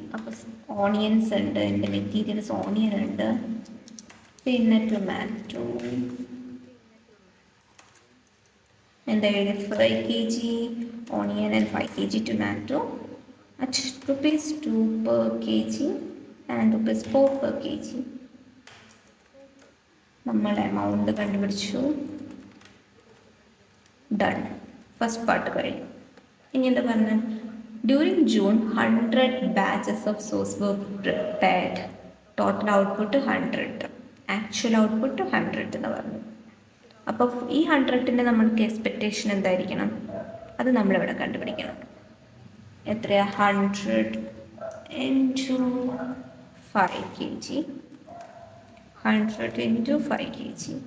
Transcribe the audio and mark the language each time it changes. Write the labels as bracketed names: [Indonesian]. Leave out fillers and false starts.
[Malayalam] അപ്പോൾ ഓണിയൻസ് ഉണ്ട്, എൻ്റെ മെറ്റീരിയൽസ് ഓണിയൻ ഉണ്ട്, പിന്നെ ടൊമാറ്റോ എന്താ എഴുതിയത്? [English] 5 kg onion and 5 kg tomato at rupees 2 per kg and rupees 4 per kg. [Malayalam] നമ്മൾ എമൗണ്ട് കണ്ടുപിടിച്ചു. ഡൺ. ഫസ്റ്റ് പാർട്ട് കഴിഞ്ഞു. ഇനി എന്താ പറഞ്ഞത്? [English] During June 100 batches of sauce were prepared. Total output 100, actual output 100 [Malayalam] എന്ന് പറഞ്ഞു. അപ്പോൾ ഈ 100ൻ്റെ നമ്മൾക്ക് എക്സ്പെക്റ്റേഷൻ എന്തായിരിക്കണം? അത് നമ്മളിവിടെ കണ്ടുപിടിക്കണം. എത്രയാ? [English] 100 into 5 kg, 100 into 5 kg.